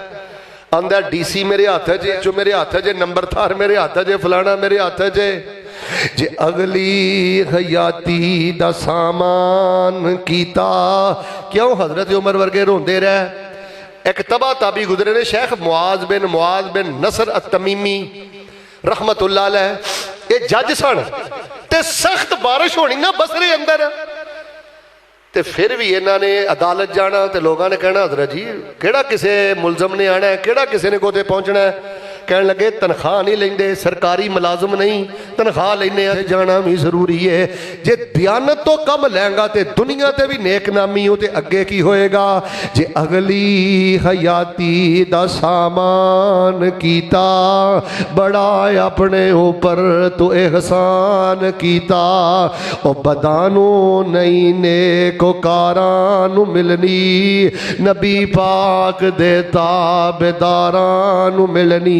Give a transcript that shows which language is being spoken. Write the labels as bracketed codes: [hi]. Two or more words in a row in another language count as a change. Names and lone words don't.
[pa] آندا ڈی سی میرے ہاتھ چ، جو میرے ہاتھ چ، نمبر تھار میرے ہاتھ چ، فلانا میرے ہاتھ چ. جے اگلی حیاتی دا سامان کیتا، کیوں حضرت عمر ورگے روندے رہے. اک تبع تابعی گزرے نے شیخ معاذ بن نصر التمیمی [ar] رحمة الله عليه, [pa] یہ جج سن تے سخت بارش ہونی نا بصرے اندر، تے فیر بھی انہوں نے عدالت جانا تو لوگوں نے کہنا حضرت جی کیہڑا کسی ملزم نے آنا ہے، کیہڑا کسی نے کوتے پہنچنا ہے. کہہ لگے تنخواہ نہیں لیندے، سرکاری ملازم نہیں، تنخواہ لینے جانا بھی ضروری ہے. جے دیانت تو کم لینگا تو دنیا تے بھی نیک نامی ہو، تے اگے کی ہوئےگا. جے اگلی حیاتی دا سامان کیتا، بڑا اپنے اوپر تو احسان کیتا، او بدانو نہیں نیکو کاراں ملنی، نبی پاک دے تابعداراں ملنی.